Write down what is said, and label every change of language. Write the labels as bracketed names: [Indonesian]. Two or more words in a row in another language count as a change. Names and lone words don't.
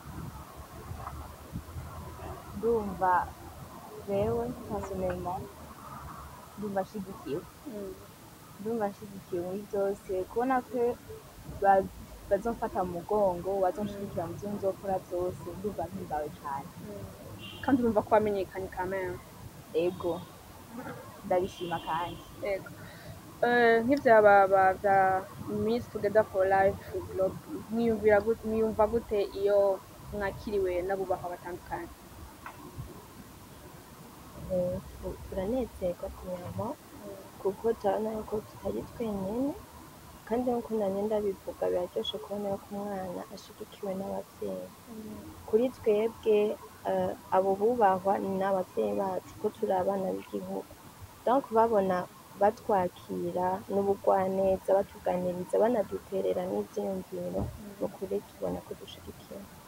[Rundi] Ndumva jewe personnellement ndumva nshigikiwe. Ndumva nshigikiwe muri vyose, kubona ko bazomfata mu mugongo, bazonshigikira mu vyo nzokora vyose, ndumva mpimbawe cane. Kandi urumva ko wamenyekanye [French] quand même? [Rundi] Ego, ndabishima kandi. Ego. nk'ivyababa vya Miss Together for Life Globe mwiyumva gute iyo mwakiriwe n'abubahwa batandukanye? turanezerwa kunyama kuko turabona yuko tutari twenyine kandi nk'uko nanye ndabivuga biraryoshe kubona yuko umwana ashigikiwe n'abavyeyi kuri twebwe abo bubahwa ni n'abavyeyi bacu ko turi abana b'igihugu donc babona batwakira n'ubugwaneza batuganiriza banaduterera n'ivyiyumviro nukuri tubona ko dushigikiwe.